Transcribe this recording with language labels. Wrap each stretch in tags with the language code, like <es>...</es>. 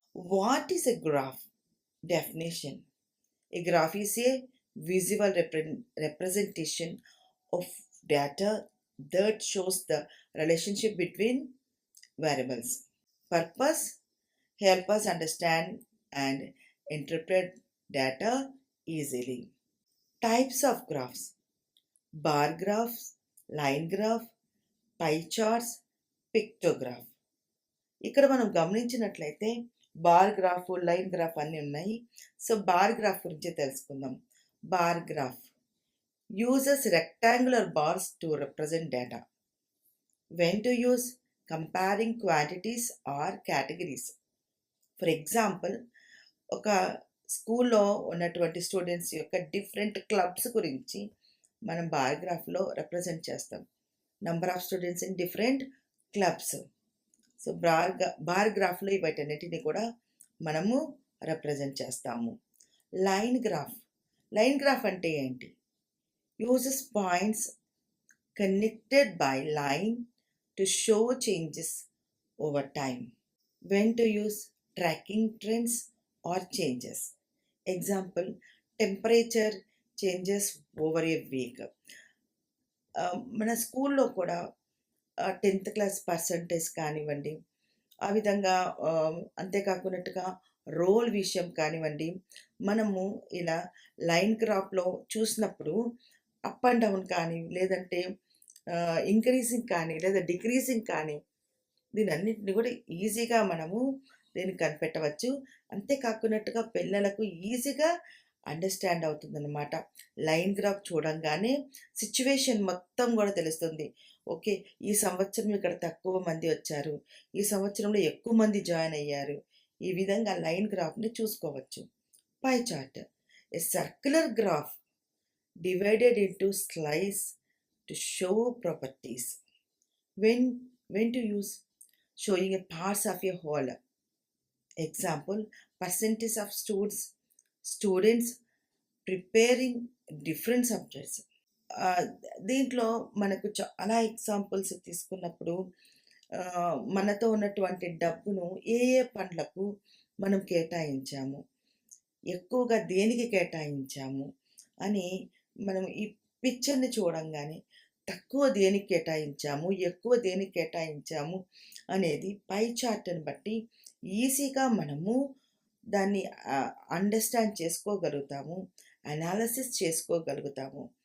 <en>What is a graph? Definition: a graph is a visual representation of data that shows the relationship between variables. Purpose: help us understand and interpret data easily. Types of graphs: bar graphs, line graph, pie charts, pictograph.</en> <te>ఇక్కడ మనం గమనించినట్లయితే bar graph, line graph అన్నీ ఉన్నాయి. So bar graph గురించి తెలుసుకుందాం.</te> <en>Bar graph uses rectangular bars to represent data. When to use: comparing quantities or categories. For example,</en> <te>ఒక స్కూల్లో ఉన్నటువంటి స్టూడెంట్స్ యొక్క డిఫరెంట్ క్లబ్స్ గురించి మనం బార్ గ్రాఫ్లో రిప్రజెంట్ చేస్తాం.</te> <en>Number of students in different clubs.</en> <te>So bar గ్రాఫ్లో వీటన్నిటిని కూడా మనము రిప్రజెంట్ చేస్తాము. లైన్ గ్రాఫ్ అంటే ఏంటి?</te> <en>Uses points connected by line to show changes over time. When to use: tracking trends or changes. Example, temperature changes over a week.</en> <te>మన స్కూల్లో కూడా 10th క్లాస్ పర్సంటేజ్ కానివ్వండి, ఆ విధంగా అంతేకాకున్నట్టుగా రోల్ విషయం కానివ్వండి, మనము ఇలా లైన్ గ్రాఫ్లో చూసినప్పుడు అప్ అండ్ డౌన్ కానీ, లేదంటే ఇంక్రీజింగ్ కానీ, లేదా డిక్రీజింగ్ కానీ, దీని అన్నింటిని కూడా ఈజీగా మనము దీన్ని కనిపెట్టవచ్చు. అంతేకాకున్నట్టుగా పిల్లలకు ఈజీగా అండర్స్టాండ్ అవుతుందన్నమాట. లైన్ గ్రాఫ్ చూడంగానే సిచ్యువేషన్ మొత్తం కూడా తెలుస్తుంది. ఓకే, ఈ సంవత్సరం ఇక్కడ తక్కువ మంది వచ్చారు, ఈ సంవత్సరంలో ఎక్కువ మంది జాయిన్ అయ్యారు. ఈ విధంగా లైన్ గ్రాఫ్ని చూసుకోవచ్చు.</te> <en>Pie chart: a circular graph divided into slice to show properties. When to use: showing a parts of a whole. Example, percentage of students preparing different subjects.</en> <te>దీంట్లో మనకు చాలా ఎగ్జాంపుల్స్ తీసుకున్నప్పుడు మనతో ఉన్నటువంటి డబ్బును ఏ పనులకు మనం కేటాయించాము, ఎక్కువగా దేనికి కేటాయించాము అని మనం ఈ పిక్చర్ని చూడంగానే తక్కువ దేనికి కేటాయించాము, ఎక్కువ దేనికి కేటాయించాము అనేది పై చార్ట్ని బట్టి ఈజీగా మనము దాన్ని అండర్స్టాండ్ చేసుకోగలుగుతాము, అనాలిసిస్ చేసుకోగలుగుతాము.</te>